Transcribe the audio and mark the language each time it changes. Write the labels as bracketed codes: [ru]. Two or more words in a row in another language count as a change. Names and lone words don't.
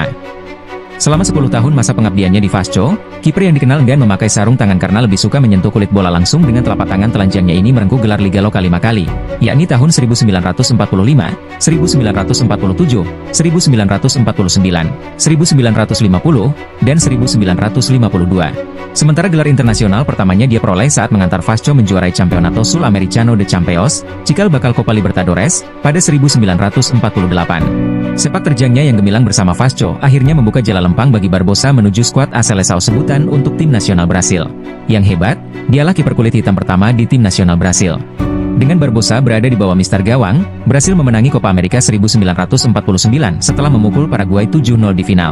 [id] Selama 10 tahun masa pengabdiannya di Vasco, kiper yang dikenal enggan memakai sarung tangan karena lebih suka menyentuh kulit bola langsung dengan telapak tangan telanjangnya ini merengkuh gelar Liga Lokal 5 kali, yakni tahun 1945, 1947, 1949, 1950, dan 1952. Sementara gelar internasional pertamanya dia peroleh saat mengantar Vasco menjuarai Campeonato Sul-Americano de Campeões, cikal bakal Copa Libertadores, pada 1948. Sepak terjangnya yang gemilang bersama Vasco akhirnya membuka jalan lempang bagi Barbosa menuju skuad A Seleção sebutan untuk tim nasional Brasil. Yang hebat, dialah kiper kulit hitam pertama di tim nasional Brasil. Dengan Barbosa berada di bawah mister gawang, Brasil memenangi Copa America 1949 setelah memukul Paraguay 7-0 di final.